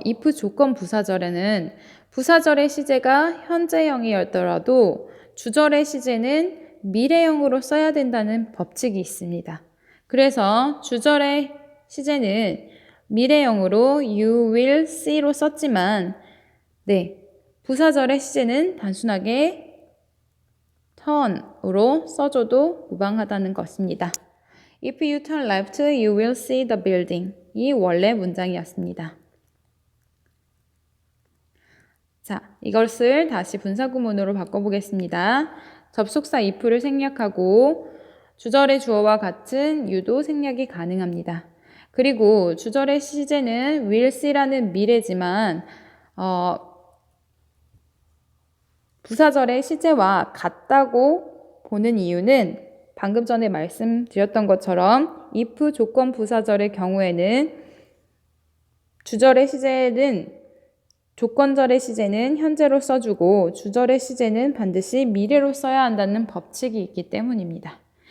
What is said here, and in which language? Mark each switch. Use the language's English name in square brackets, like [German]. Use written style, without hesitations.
[Korean] if 조건 부사절에는 부사절의 시제가 현재형이었더라도 주절의 시제는 미래형으로 써야 된다는 법칙이 있습니다. 그래서 주절의 시제는 미래형으로 you will see로 썼지만 네, 부사절의 시제는 단순하게 turn으로 써줘도 무방하다는 것입니다. [English] If you turn left, you will see the building. [Korean] 이 원래 문장이었습니다. 자, 이것을 다시 분사구문으로 바꿔보겠습니다. 접속사 if를 생략하고 주절의 주어와 같은 you도 생략이 가능합니다. 그리고 주절의 시제는 will see라는 미래지만 부사절의 시제와 같다고 보는 이유는 방금 전에 말씀드렸던 것처럼 if 조건 부사절의 경우에는 주절의 시제는 조건절의 시제는 현재로 써주고 주절의 시제는 반드시 미래로 써야 한다는 법칙이 있기 때문입니다.